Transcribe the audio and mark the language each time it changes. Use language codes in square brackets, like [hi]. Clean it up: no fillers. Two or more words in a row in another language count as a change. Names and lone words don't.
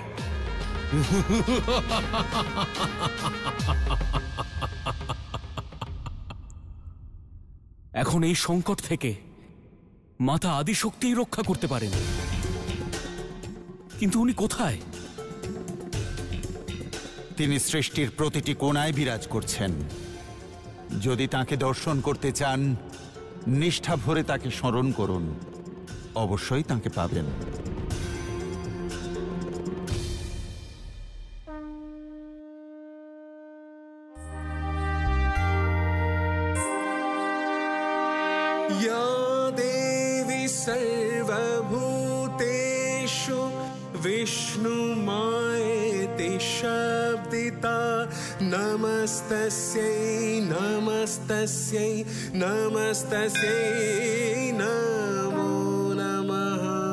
[bn] এখন এই সংকট থেকে মাতা আদিশক্তিই রক্ষা করতে পারেন, কিন্তু উনি কোথায়? তিনি সৃষ্টির প্রতিটি কোণায় বিরাজ করছেন। যদি তাকে দর্শন করতে চান, নিষ্ঠা ভরে তাকে স্মরণ করুন, অবশ্যই তাকে পাবেন। [sa] या देवी सर्वभूतेषु विष्णुमायेति शब्दिता नमस्तस्यै नमस्तस्यै नमस्तस्यै नमो नमः।